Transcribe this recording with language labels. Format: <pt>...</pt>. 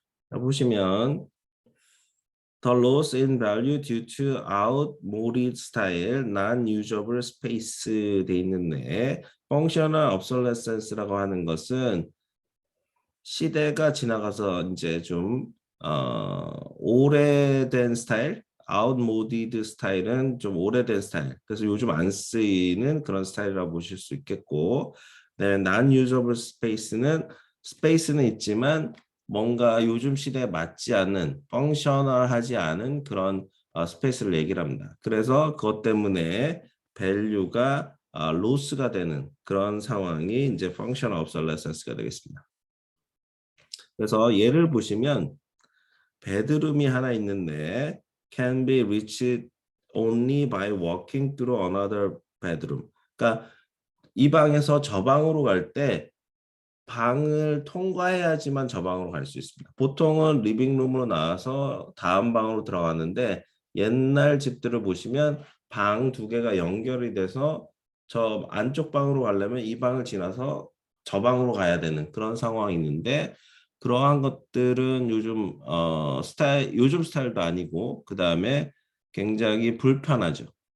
<ko>자, 보시면</ko> <en>the loss in value due to outmoded style, non-usable space</en> <ko>돼 있는데 functional obsolescence라고 하는 것은 시대가 지나가서 이제 좀 오래된 스타일, outmoded 스타일은 좀 오래된 스타일. 그래서 요즘 안 쓰이는 그런 스타일이라고 보실 수 있겠고, 네, non-usable 스페이스는 있지만 뭔가 요즘 시대에 맞지 않는, 펑셔널하지 않은 그런 스페이스를 얘기를 합니다. 그래서 그것 때문에 밸류가 로스가 되는 그런 상황이 이제 functional obsolescence가 되겠습니다. 그래서 예를 보시면 베드룸이 하나 있는데</ko> <en>can be reached only by walking through another bedroom.</en> <ko>그러니까 이 방에서 저 방으로 갈 때 방을 통과해야지만 저 방으로 갈 수 있습니다. 보통은 리빙룸으로 나와서 다음 방으로 들어가는데 옛날 집들을 보시면 방 두 개가 연결이 돼서 저 안쪽 방으로 가려면 이 방을 지나서 저 방으로 가야 되는 그런 상황이 있는데 그러한 것들은 요즘 요즘 스타일도 아니고 그다음에 굉장히 불편하죠.</ko>